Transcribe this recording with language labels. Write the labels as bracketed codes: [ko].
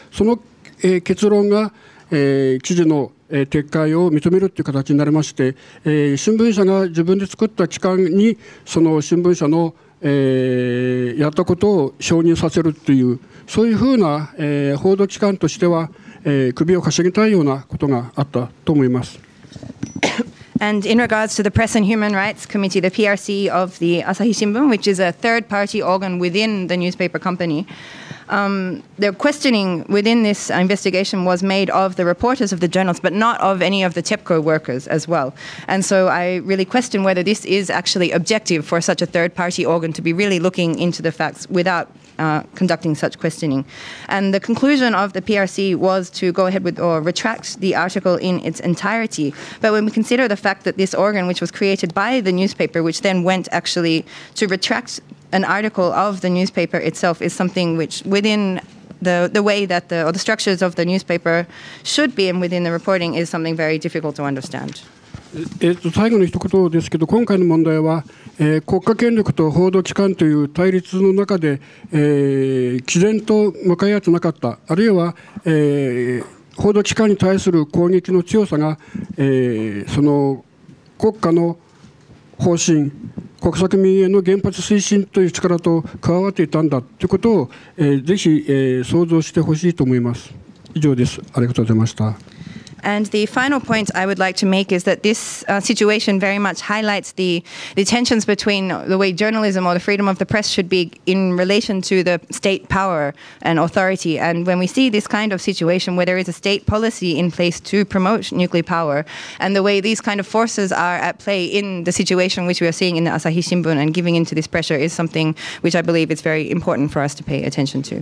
[ja] その、結論が、記事の、撤回を認めるという形になりまして、新聞社が自分で作った機関にその新聞社の、やったことを承認させるというそういうふうな、報道機関としては首をかしげたいようなことがあったと思います。 [en] And in regards to the Press and Human Rights Committee, the PRC of the Asahi Shimbun, which is a third-party organ within the newspaper company, the questioning within this investigation was made of the reporters of the journals, but not of any of the TEPCO workers as well. And so I really question whether this is actually objective for such a third-party organ to be really looking into the facts without conducting such questioning. And the conclusion of the PRC was to go ahead with or retract the article in its entirety. But when we consider the fact that this organ, which was created by the newspaper, which then went actually to retract an article of the newspaper itself, is something which within the way that the structures of the newspaper should be and within the reporting is something very difficult to understand. [ja] 最後の一言ですけど今回の問題は、国家権力と報道機関という対立の中で、毅然と向かい合ってなかったあるいは、報道機関に対する攻撃の強さが、その国家の方針国策民営の原発推進という力と加わっていたんだということを、ぜひ、想像してほしいと思います。以上です。ありがとうございました。 [en] And the final point I would like to make is that this situation very much highlights the tensions between the way journalism or the freedom of the press should be in relation to the state power and authority. And when we see this kind of situation where there is a state policy in place to promote nuclear power, and the way these kind of forces are at play in the situation which we are seeing in the Asahi Shimbun and giving into this pressure is something which I believe is very important for us to pay attention to.